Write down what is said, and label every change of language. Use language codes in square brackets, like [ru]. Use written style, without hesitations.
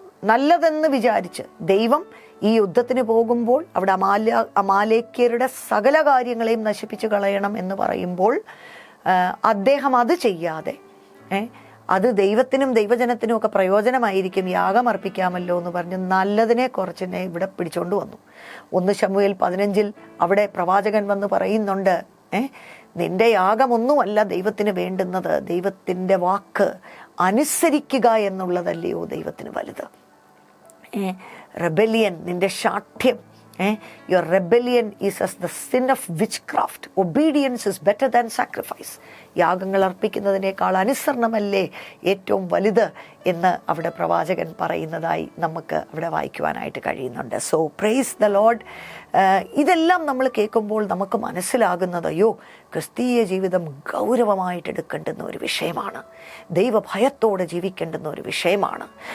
[ml] നല്ലതെന്ന് വിചാരിച്ച് ദൈവം ഈ യുദ്ധത്തിന് പോകുമ്പോൾ അവിടെ അമാലേക്യരുടെ സകല കാര്യങ്ങളെയും നശിപ്പിച്ച് കളയണം എന്ന് പറയുമ്പോൾ അദ്ദേഹം അത് ചെയ്യാതെ അത് ദൈവത്തിനും ദൈവജനത്തിനും ഒക്കെ പ്രയോജനമായിരിക്കും, യാഗം അർപ്പിക്കാമല്ലോ എന്ന് പറഞ്ഞ് നല്ലതിനെ കുറച്ചിനെ ഇവിടെ പിടിച്ചോണ്ട് വന്നു. 1 ശമൂവേൽ 15 അവിടെ പ്രവാചകൻ വന്ന് പറയുന്നുണ്ട്, നിന്റെ യാഗമൊന്നുമല്ല ദൈവത്തിന് വേണ്ടുന്നത്, ദൈവത്തിൻ്റെ വാക്ക് അനുസരിക്കുക എന്നുള്ളതല്ലയോ ദൈവത്തിന് വലുത്. [en] rebellion, [ml] നിന്റെ ശാഠ്യം, [en] your rebellion is as the sin of witchcraft. Obedience is better than sacrifice. [ml] യാഗങ്ങൾ അർപ്പിക്കുന്നതിനേക്കാൾ അനുസരണമല്ലേ ഏറ്റവും വലുത് എന്ന് അവിടെ പ്രവാചകൻ പറയുന്നതായി നമുക്ക് അവിടെ വായിക്കുവാനായിട്ട് കഴിയുന്നുണ്ട്. [en] So praise the Lord. [ml] ഇതെല്ലാം നമ്മൾ കേൾക്കുമ്പോൾ നമുക്ക് മനസ്സിലാകുന്നത്, അയ്യോ, ക്രിസ്തീയ ജീവിതം ഗൗരവമായിട്ട് എടുക്കേണ്ടുന്ന ഒരു വിഷയമാണ്, ദൈവഭയത്തോടെ ജീവിക്കേണ്ടുന്ന ഒരു വിഷയമാണ്.